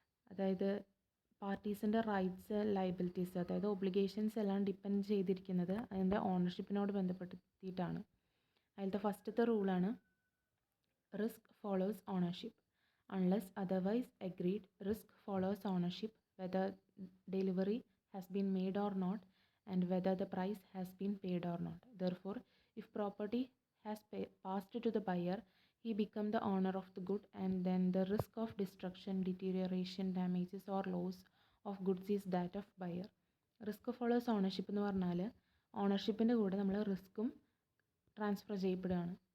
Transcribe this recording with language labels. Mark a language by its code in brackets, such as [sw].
[ml] അതായത് പാർട്ടീസിൻ്റെ rights, liabilities, അതായത് obligations എല്ലാം ഡിപ്പെൻഡ് ചെയ്തിരിക്കുന്നത് അതിൻ്റെ ഓണർഷിപ്പിനോട് ബന്ധപ്പെടുത്തിയിട്ടാണ്. അതിലത്തെ ഫസ്റ്റത്തെ റൂളാണ് risk follows ownership. [en] Unless otherwise agreed, risk follows ownership whether delivery has been made or not and whether the price has been paid or not. Therefore, if property has passed to the buyer, he becomes the owner of the good, and then the risk of destruction, deterioration, damages or loss of goods is that of buyer. Risk follows ownership [ml] എന്ന് പറഞ്ഞാൽ ഓണർഷിപ്പിൻ്റെ കൂടെ നമ്മൾ റിസ്ക്കും transfer ചെയ്യപ്പെടുകയാണ്.